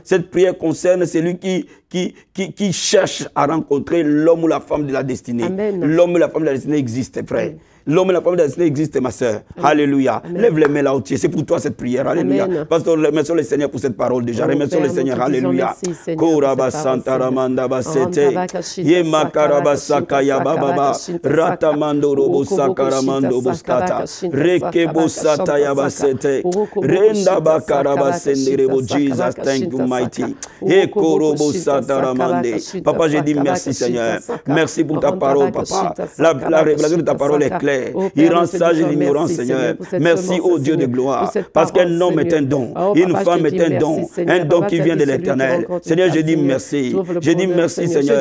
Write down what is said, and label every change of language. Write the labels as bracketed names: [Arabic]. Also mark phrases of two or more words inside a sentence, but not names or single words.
[French] Cette prière concerne celui qui cherche à rencontrer l'homme ou la femme de la destinée. Amen. L'homme ou la femme de la destinée existe, frère. Amen. L'homme et la femme de la destinée existent, ma soeur. Alléluia. Amen. Lève les mains là où tu es. C'est pour toi cette prière. Alléluia. Amen. Pasteur, remercions le Seigneur pour cette parole déjà. Oh, Remercions le Père, Seigneur. nous te disons Alléluia. merci, Seigneur, pour Koraba cette parole, Santa Ramanda Basete. Seigneur. Yema Karabasaka Yababa. Ratamando Robo Sakaramando Boskata. Rekebo Sata Yabasete. Renda Bakarabasendebo. [English] Jesus, thank you, mighty. Ekorobo Sata Ramande. [French] Papa, j'ai dit merci, Seigneur. Merci pour ta parole, papa. La révélation de ta parole est claire. Il rend sage l'ignorance, Seigneur. Merci au Dieu de gloire. Parce qu'un homme est un don. Une femme est un don. Un don qui vient de l'éternel. Seigneur, je dis merci. Je dis merci, Seigneur.